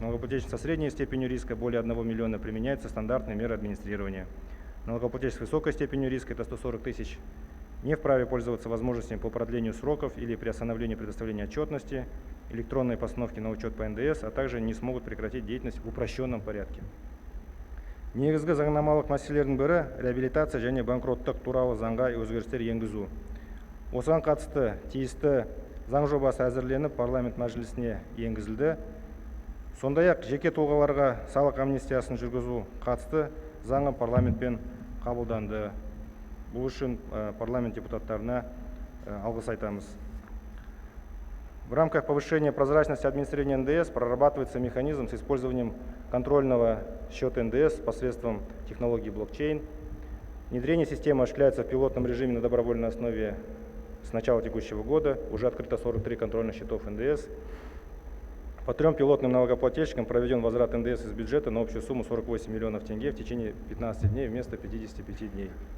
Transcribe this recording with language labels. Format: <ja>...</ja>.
<ru>Налогоплательщик со средней степенью риска, более 1 миллиона, применяются стандартные меры администрирования. Налогоплательщик с высокой степенью риска, это 140 тысяч, не вправе пользоваться возможностями по продлению сроков или приостановлению предоставления отчетности, электронной постановки на учет по НДС, а также не смогут прекратить деятельность в упрощенном порядке.</ru> <kk>Негізгі заңнамалық мәселелердің бірі реабилитация және банкроттық туралы заңға өзгерістер енгізу. Осыған қатысты тиісті заң жобасы әзірленіп парламент мәжілісіне енгізілді. Сондай-ақ жеке тұлғаларға салық амнистиясын жүргізу қатысты заңы парламентпен қабылданды. Бұл үшін парламент депутаттарына алғыс айтамыз.</kk> <ru>В рамках повышения прозрачности администрирования НДС прорабатывается механизм с использованием контрольного счета НДС посредством технологии блокчейн. Внедрение системы осуществляется в пилотном режиме на добровольной основе с начала текущего года. Уже открыто 43 контрольных счетов НДС. По 3 пилотным налогоплательщикам проведен возврат НДС из бюджета на общую сумму 48 миллионов тенге в течение 15 дней вместо 55 дней.</ru>